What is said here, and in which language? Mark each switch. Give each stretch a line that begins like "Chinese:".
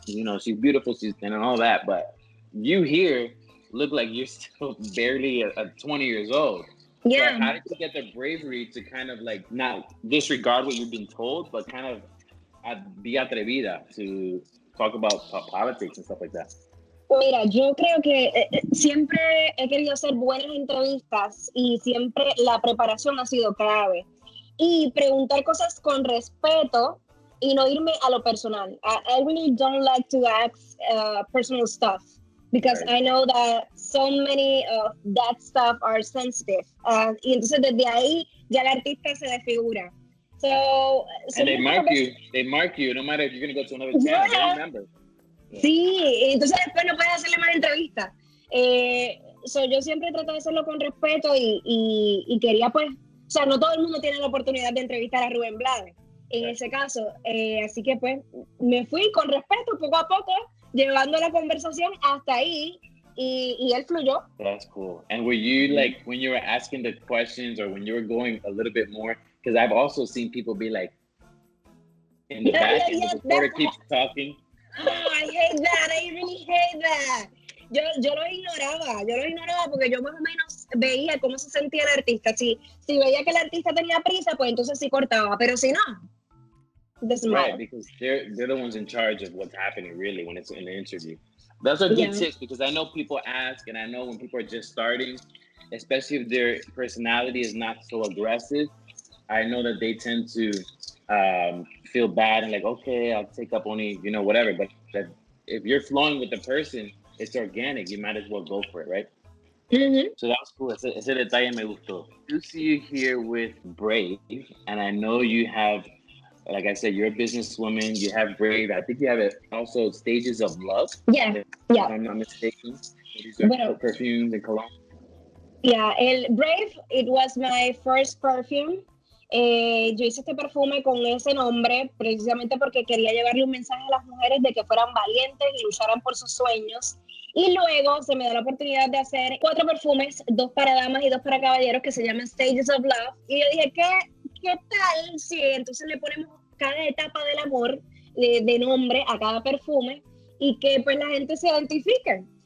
English: She's beautiful, and all that. But you here look like you're still barely 20 years old. Yeah. So how did you get the bravery to kind of like not disregard what you've been told, but kind of be atrevida to talk about politics and stuff like that?
Spanish: Mira, yo creo que siempre he querido hacer buenas entrevistas y siempre la preparación ha sido clave. Y preguntar cosas con respeto y no irme a lo personal.
English: I really don't like to ask personal stuff. Because I know that so many of that stuff are sensitive.
Spanish: Y entonces desde ahí ya el artista se desfigura.
English: And they mark you, no matter if you're going to go to another channel, they remember.
Spanish: Sí, entonces después no puedes hacerle más entrevistas. Yo siempre trato de hacerlo con respeto y quería pues, no todo el mundo tiene la oportunidad de entrevistar a Rubén Blades en ese caso. Así que pues me fui con respeto poco a poco, llevando la conversación hasta ahí y él fluyó.
English: That's cool. And were you like, when you were asking the questions or when you were going a little bit more, because I've also seen people be like, in the back, and the reporter keeps talking. Oh, I hate that. I really hate that.
Spanish: Yo lo ignoraba porque yo más o menos veía cómo se sentía el artista. Si veía que el artista tenía prisa, pues entonces sí cortaba, pero si no,
English: doesn't matter. Right, because they're the ones in charge of what's happening really when it's in the interview. That's a good tip, because I know people ask, and I know when people are just starting, especially if their personality is not so aggressive, I know that they tend to feel bad and like, okay, I'll take up only, whatever. But if you're flowing with the person, it's organic. You might as well go for it, right? Mm-hmm. So that was cool.
Spanish: Ese detalle me gustó.
English: I see you here with Brave, and I know you have, like I said, you're a businesswoman. You have Brave. I think you have also Stages of Love. Yeah. If I'm not mistaken. These are perfumes and cologne. Yeah, el Brave, it was my first perfume.
Spanish: Yo hice este perfume con ese nombre precisamente porque quería llevarle un mensaje a las mujeres de que fueran valientes y lucharan por sus sueños. Y luego se me da la oportunidad de hacer 4 perfumes, 2 para damas y 2 para caballeros, que se llaman Stages of Love. Y yo dije, ¿qué tal si entonces le ponemos cada etapa del amor de nombre a cada perfume y que pues la gente se identifique?